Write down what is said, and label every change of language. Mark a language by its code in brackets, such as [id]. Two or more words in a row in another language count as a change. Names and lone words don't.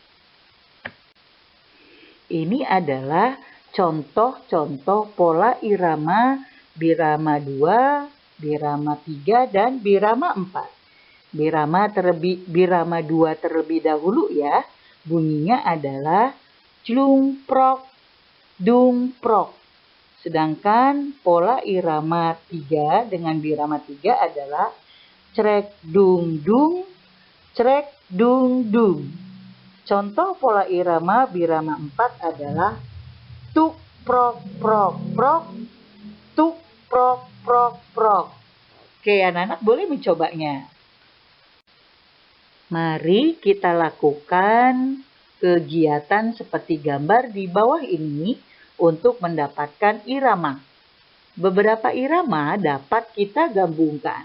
[id] Ini adalah contoh-contoh pola irama birama 2, birama 3, dan birama 4. Birama 2 terlebih dahulu ya. Bunyinya adalah clung prok, dung prok. Sedangkan pola irama 3 dengan birama 3 adalah crek dung dung, crek dung dung. Contoh pola irama birama 4 adalah tuk prok prok prok, tuk prok prok prok. Oke, anak-anak boleh mencobanya. Mari kita lakukan kegiatan seperti gambar di bawah ini untuk mendapatkan irama. Beberapa irama dapat kita gabungkan.